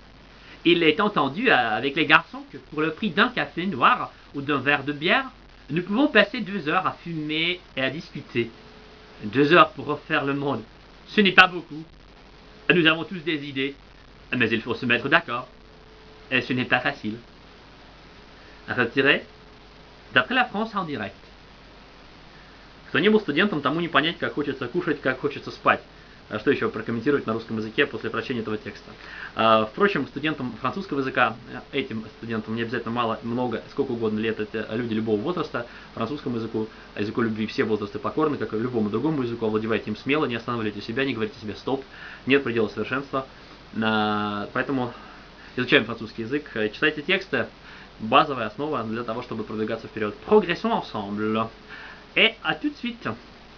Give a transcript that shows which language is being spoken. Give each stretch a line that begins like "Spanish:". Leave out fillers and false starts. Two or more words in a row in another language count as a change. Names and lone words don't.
French: Il est entendu avec les garçons que pour le prix d'un café noir ou d'un verre de bière, nous pouvons passer 2 heures à fumer et à discuter. 2 heures pour refaire le monde. Ce n'est pas beaucoup. Nous avons tous des idées, mais il faut se mettre d'accord. Et ce n'est pas facile. Retiré. D'après la France en direct.
Russian: Кто не был студентом, тому не понять, как хочется кушать, как хочется спать. Что еще прокомментировать на русском языке после прочтения этого текста? Впрочем, студентам французского языка, этим студентам не обязательно мало, много, сколько угодно лет, это люди любого возраста, французскому языку, языку любви все возрасты покорны, как и любому другому языку, овладевайте им смело, не останавливайте себя, не говорите себе стоп, нет предела совершенства. Поэтому изучаем французский язык, читайте тексты, базовая основа для того, чтобы продвигаться вперед.
French: Progressons ensemble. Et à tout de suite.